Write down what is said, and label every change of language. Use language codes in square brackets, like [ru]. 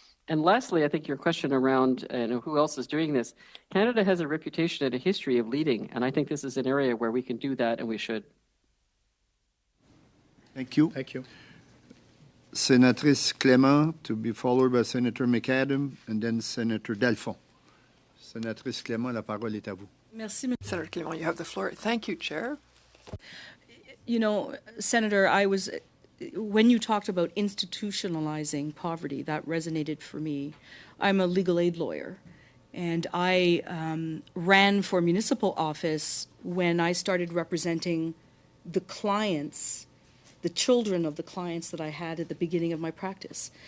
[en] And lastly, I think your question around who else is doing this, Canada has a reputation and a history of leading, and I think this is an area where we can do that, and we should. Thank you. Thank you. Senatrice Clément, to be followed by Senator McAdam, and then Senator Dalphon. [fr] Senatrice Clément, la parole est à vous. Merci. [en] Senator Clément, you have the floor. Thank you, Chair. Senator, when you talked about institutionalizing poverty, that resonated for me. I'm a legal aid lawyer, and I ran for municipal office when I started representing the clients, the children of the clients that I had at the beginning of my practice.